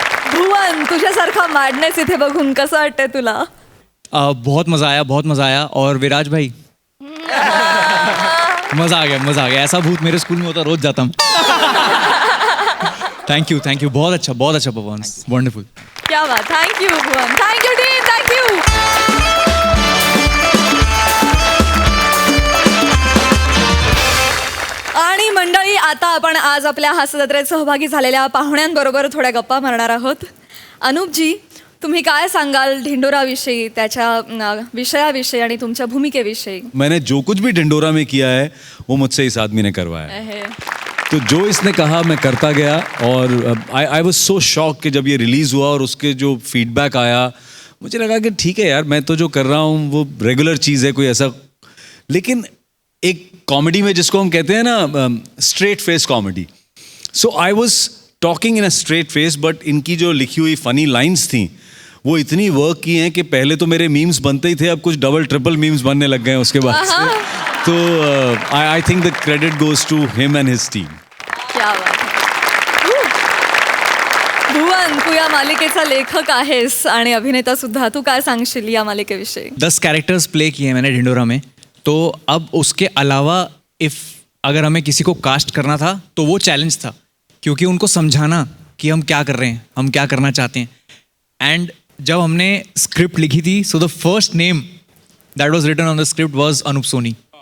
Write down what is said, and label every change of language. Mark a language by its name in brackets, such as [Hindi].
[Marathi] Dhruvan तुझ्यासारखा madness इथे बघून कसं वाटतंय तुला? [Hindi] बहुत मज़ा आया. और विराज भाई मज़ा आ गया. ऐसा भूत मेरे स्कूल में होता रोज जाता हूँ. थैंक यू बहुत अच्छा परफॉर्मेंस वंडरफुल [Marathi] क्या बात thank you Bhuvan thank you team thank you आणि मंडळी आता आपण आज आपल्या हास्य जत्रेत सहभागी झालेल्या पाहुण्यांबरोबर थोड्या गप्पा मारणार आहोत. अनुपजी तुम्ही काय सांगाल ढिंडोराविषयी त्याच्या विषयाविषयी आणि तुमच्या भूमिकेविषयी. [Hindi] मैंने जो कुछ भी ढिंडोरा में किया है वो मुझसे इस आदमी ने करवाया है. तो जो इसने कहा मैं करता गया और [English] I was so shock [Hindi] कि जब ये रिलीज़ हुआ और उसके जो फीडबैक आया मुझे लगा कि ठीक है यार मैं तो जो कर रहा हूँ वो रेगुलर चीज़ है कोई ऐसा. लेकिन एक कॉमेडी में जिसको हम कहते हैं ना straight face comedy, [English] so I was talking in a straight face but [Hindi] इनकी जो लिखी हुई फनी लाइन्स थी वो इतनी वर्क की हैं कि पहले तो मेरे मीम्स बनते ही थे, अब कुछ डबल ट्रिपल मीम्स बनने लग गए हैं उसके बाद से. [English] तो I think the credit goes to him and his team. [Hindi] क्या बात है. [Marathi] भुवन तू या मालिकेचा लेखक आहेस आणि अभिनेता सुद्धा. तू काय सांगशील या मालिकेविषयी. [Hindi] 10 कैरेक्टर्स प्ले किए हैं मैंने ढिंडोरा में. तो अब उसके अलावा अगर हमें किसी को कास्ट करना था तो वो चैलेंज था, क्योंकि उनको समझाना कि हम क्या कर रहे हैं, हम क्या करना चाहते हैं. [English] and [Hindi] जब हमने स्क्रिप्ट लिखी थी [English] So the first name that was written on the script was Anoop Soni.